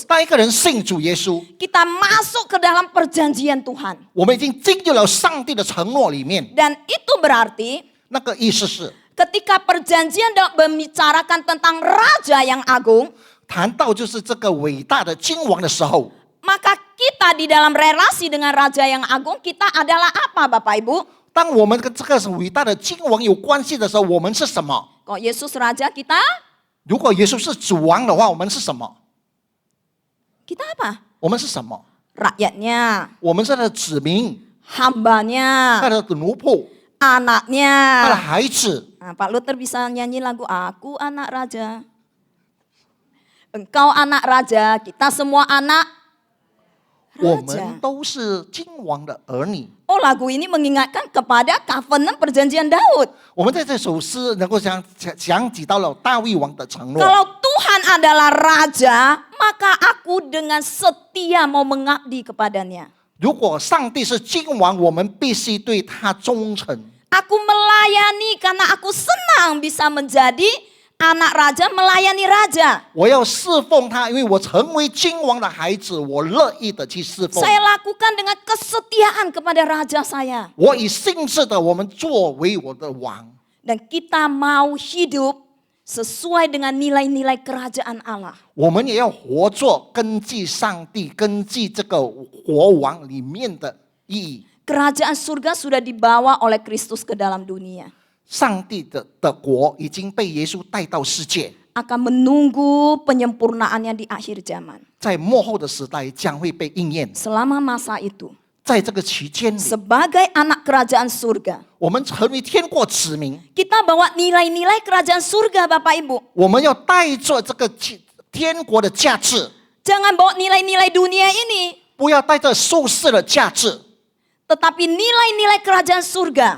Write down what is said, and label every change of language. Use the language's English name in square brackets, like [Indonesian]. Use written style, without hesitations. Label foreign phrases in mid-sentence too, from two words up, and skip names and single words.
[Chinese] 当一个人信主耶稣， [Indonesian] kita masuk ke dalam perjanjian Tuhan. [Chinese] 我们已经进入了上帝的承诺里面。 [Indonesian] Dan itu berarti [Chinese] 那个意思是， [Indonesian] ketika perjanjian Daud membicarakan tentang raja yang agung, [Chinese] 谈到就是这个伟大的君王的时候， [Indonesian] maka kita di dalam relasi dengan raja yang agung, kita adalah apa Bapak Ibu? [Chinese] 当我们跟这个伟大的君王有关系的时候，我们是什么？ [Indonesian] Kok Yesus raja kita? [Chinese] 如果耶稣是主王的话，我们是什么？ [Indonesian] Kita apa? [Chinese] 我们是什么？ [Indonesian] Rakyatnya, [Chinese] 我们是他的子民， [Indonesian] hambanya, [Chinese] 他的奴仆，他的 [Indonesian] anaknya. [Chinese] 孩子。 [Indonesian] Nah, Pak Luther bisa nyanyi lagu Aku Anak Raja. Engkau anak raja, kita semua anak [Chinese] 我 [Indonesian] raja. [Chinese] 们都是君王的儿女。 [Indonesian] Oh, lagu ini mengingatkan kepada covenant perjanjian Daud. [Chinese] 我们在这首诗能够想起到了大卫王的承诺。 [Indonesian] Kalau Tuhan adalah raja, maka aku dengan setia mau mengabdi kepadanya. [Chinese] 如果上帝是君王，我们必须对他忠诚。 [Indonesian] Aku melayani karena aku senang bisa menjadi anak raja melayani raja. [Chinese] 我要侍奉他，因为我成为君王的孩子，我乐意的去侍奉。 [Indonesian] Saya lakukan dengan kesetiaan kepada raja saya. [Chinese] 我以信志的我们作为我的王， [Indonesian] Dan kita mau hidup sesuai dengan nilai-nilai kerajaan Allah. [Chinese] 我们也要活作根据上帝、根据这个国王里面的意义。 [Indonesian] Kerajaan surga sudah dibawa oleh Kristus ke dalam dunia. [Chinese] 上帝的国已经被耶稣带到世界， [Indonesian] Akan menunggu penyempurnaannya di akhir zaman. [Chinese] 在末后的时代将会被应验。 [Indonesian] Selama masa itu, [Chinese] 在这个期间里， [Indonesian] sebagai anak kerajaan surga, [Chinese] 我们成为天国子民， [Indonesian] kita bawa nilai-nilai kerajaan surga Bapak Ibu. [Chinese] 我们要带着这个天国的价值， [Indonesian] Jangan bawa nilai-nilai dunia ini, [Chinese] 不要带着俗世的价值， [Indonesian] tetapi nilai-nilai kerajaan surga.